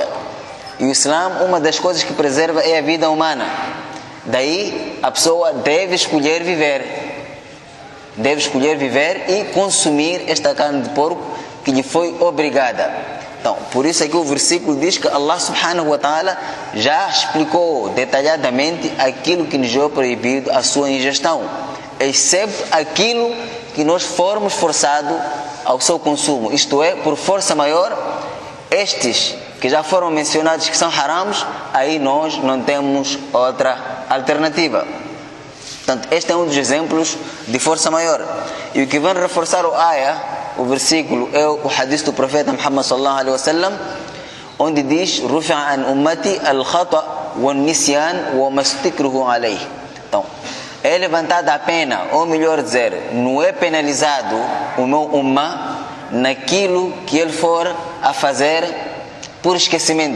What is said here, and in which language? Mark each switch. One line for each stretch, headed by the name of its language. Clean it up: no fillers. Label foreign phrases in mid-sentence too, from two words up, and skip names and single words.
Portuguese: E o Islã, uma das coisas que preserva é a vida humana. Daí a pessoa deve escolher viver. Deve escolher viver e consumir esta carne de porco que lhe foi obrigada. Então, por isso aqui o versículo diz que
Arabic: الله سبحانه وتعالى
Portuguese: já explicou detalhadamente aquilo que nos é proibido a sua ingestão, excepto aquilo que nós formos forçados ao seu consumo, isto é, por força maior. Estes que já foram mencionados que são harams, aí nós não temos outra alternativa. Portanto, este é um dos exemplos de força maior. E o que vem reforçar o ayah, o versículo, é o hadith do profeta Muhammad
Arabic: صلى الله عليه وسلم,
Portuguese: onde diz:
Arabic: رفع عن أمتي الخطأ والنسيان وما استكرهوا عليه.
Portuguese: Então, é levantada a pena, ou melhor dizer, não é penalizado o meu ummah naquilo que ele for a fazer por esquecimento.